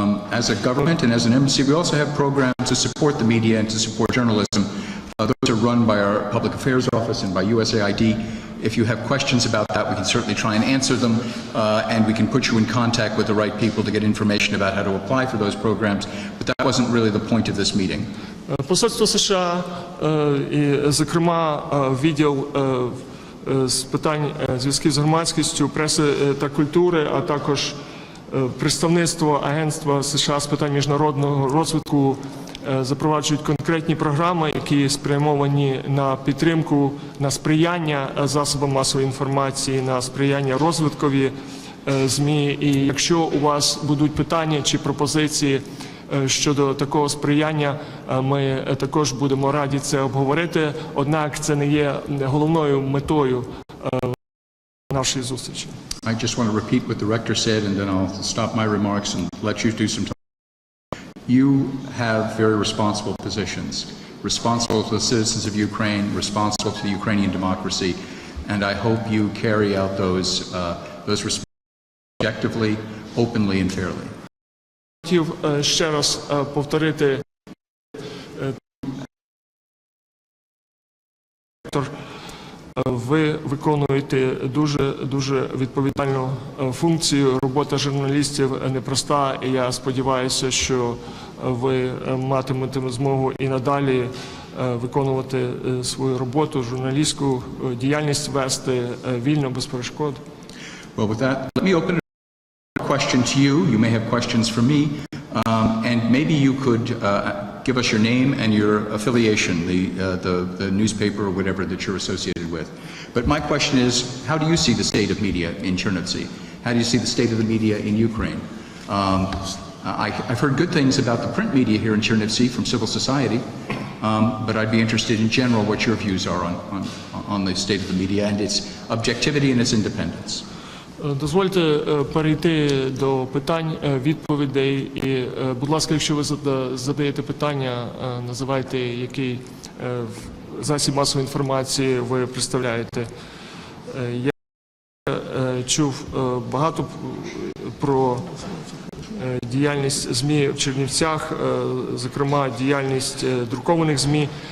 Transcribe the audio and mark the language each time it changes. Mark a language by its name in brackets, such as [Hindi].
[English] As a government and as an embassy, we also have programs to support the media and to support journalism. Those are run by our Public Affairs Office and by USAID. If you have questions about that, we can certainly try and answer them, and we can put you in contact with the right people to get information about how to apply for those programs. But that wasn't really the point of this meeting. [Ukrainian] Посольство США, і, зокрема, відділ з питань зв'язків з громадськістю, преси та культури, а також представництво Агентства США з питань міжнародного розвитку запроваджують конкретні програми, які спрямовані на підтримку, на сприяння засобам масової інформації, на сприяння розвиткові ЗМІ. І якщо у вас будуть питання чи пропозиції щодо такого сприяння, ми також будемо раді це обговорити, однак це не є головною метою нашої зустрічі. [English] I just want to repeat what the rector said, and then I'll stop my remarks and let you do some talking. You have very responsible positions, responsible to the citizens of Ukraine, responsible to the Ukrainian democracy, and I hope you carry out those responsibilities objectively, openly and fairly. [Ukrainian] Хотів ще раз повторити, ви виконуєте дуже відповідальну функцію. Робота журналістів непроста, і я сподіваюся, що ви матимете змогу і надалі виконувати свою роботу, журналістську діяльність вести вільно, без перешкод. [English] Well, with that, let me open question to you. You may have questions for me. And maybe you could give us your name and your affiliation, the newspaper or whatever that you're associated with. But my question is, how do you see the state of media in Chernivtsi? How do you see the state of the media in Ukraine? I've heard good things about the print media here in Chernivtsi from civil society, but I'd be interested in general what your views are on the state of the media and its objectivity and its independence. [Ukrainian] Дозвольте перейти до питань, відповідей. І, будь ласка, якщо ви задаєте питання, називайте, який засіб масової інформації ви представляєте. Я чув багато про діяльність ЗМІ в Чернівцях, зокрема діяльність друкованих ЗМІ.